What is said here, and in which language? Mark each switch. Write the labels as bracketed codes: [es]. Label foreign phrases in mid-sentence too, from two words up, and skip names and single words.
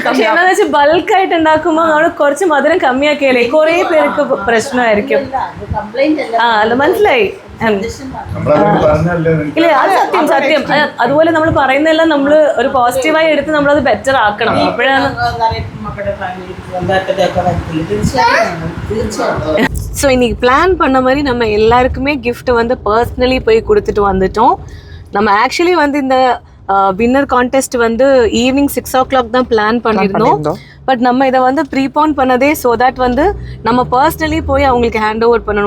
[ml] പക്ഷെ എന്താണെന്ന് വെച്ചാൽ ബൾക്കായിട്ട് ഉണ്ടാക്കുമ്പോൾ നമ്മൾ കുറച്ച് മധുരം കമ്മിയാക്കിയാലേ കുറേ പേർക്ക് പ്രശ്നമായിരിക്കും. കംപ്ലൈന്റ് അല്ല. അത് മനസ്സിലായി. നമ്മളത് പറഞ്ഞല്ലേ ഇല്ല അത് സത്യം. അതുപോലെ നമ്മൾ പറയുന്നതെല്ലാം നമ്മൾ ഒരു പോസിറ്റീവായി എടുത്ത് നമ്മളത് ബെറ്റർ ആക്കണം. അപ്പോഴാണ് മക്കളുടെ ഫാമിലി ബന്ധപ്പെട്ടതൊക്കെ വരത്തില്ല. തീർച്ചയായിട്ടും. [ta] ஸோ இன்னைக்கு பிளான் பண்ண மாதிரி நம்ம எல்லாருக்குமே gift வந்து பர்சனலி போய் கொடுத்துட்டு வந்துட்டோம். நம்ம ஆக்சுவலி வந்து இந்த [en] winner contest [ta] வந்து [en] evening 6 o'clock [ta] தான் பிளான் பண்ணியிருந்தோம். பட் நம்ம இதை வந்து ப்ரீபான் பண்ணதே [en] so that [ta] வந்து நம்ம பர்சனலி போய் அவங்களுக்கு [en] hand over [ta] பண்ணணும்.